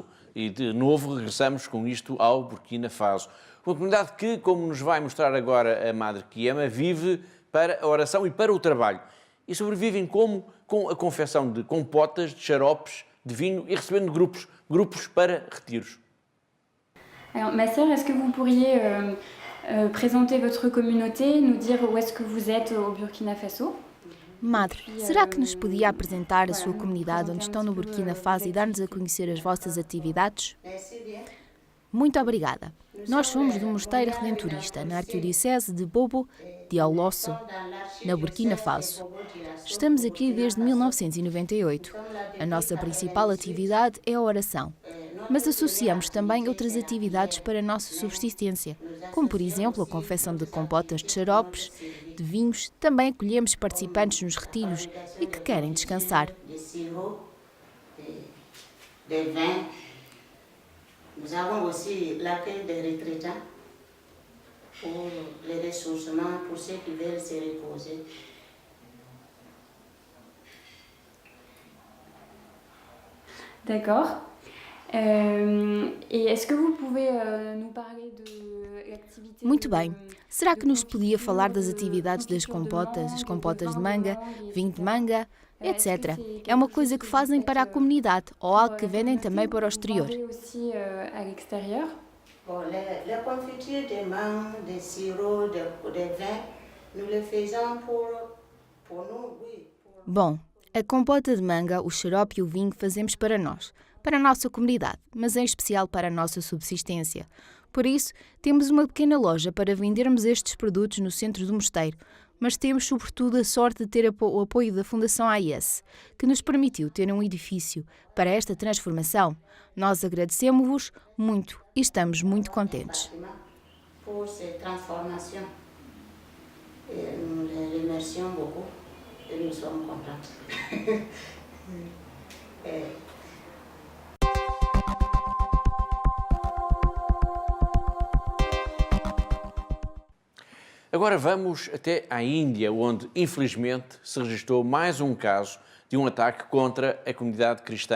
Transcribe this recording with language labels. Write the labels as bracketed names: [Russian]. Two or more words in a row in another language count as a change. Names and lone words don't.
[Portuguese] E de novo regressamos com isto ao Burkina Faso. Uma comunidade que, como nos vai mostrar agora a madre Kiema, vive para a oração e para o trabalho. E sobrevivem como? Com a confecção de compotas, de xaropes, de vinho e recebendo grupos para retiros. [French] Alors, ma sœur, est-ce que vous pourriez présenter votre communauté, nous dire où est-ce que vous êtes au Burkina Faso? [Portuguese] Madre, será que nos podia apresentar a sua comunidade onde estão no Burkina Faso e dar-nos a conhecer as vossas atividades? Muito obrigada. Nós somos do Mosteiro Redentorista, na Arquidiocese de Bobo Dioulasso, na Burkina Faso. Estamos aqui desde 1998. A nossa principal atividade é a oração, mas associamos também outras atividades para a nossa subsistência, como por exemplo a confecção de compotas de xaropes, de vinhos. Também acolhemos participantes nos retiros e que querem descansar. [French] Nous avons aussi l'accueil des retraitants pour les ressourcements, pour ceux qui veulent se reposer. D'accord. Et est-ce que vous pouvez nous parler de l'activité? [Portuguese] Muito bem. Será que nos podia falar das atividades das compotas, as compotas de manga, vinho de manga, etc. É uma coisa que fazem para a comunidade ou algo que vendem também para o exterior? [French] Les confitures de mangue, de sirop, de vin, nous les faisons pour nous, oui. [Portuguese] Bom, a compota de manga, o xarope e o vinho fazemos para nós, para a nossa comunidade, mas em especial para a nossa subsistência. Por isso, temos uma pequena loja para vendermos estes produtos no centro do mosteiro, mas temos sobretudo a sorte de ter o apoio da Fundação AIS, que nos permitiu ter um edifício para esta transformação. Nós agradecemos-vos muito e estamos muito contentes. [French] Por cette transformation, nous les remercions beaucoup et nous sommes contents. [Portuguese] Agora vamos até à Índia, onde, infelizmente, se registrou mais um caso de um ataque contra a comunidade cristã.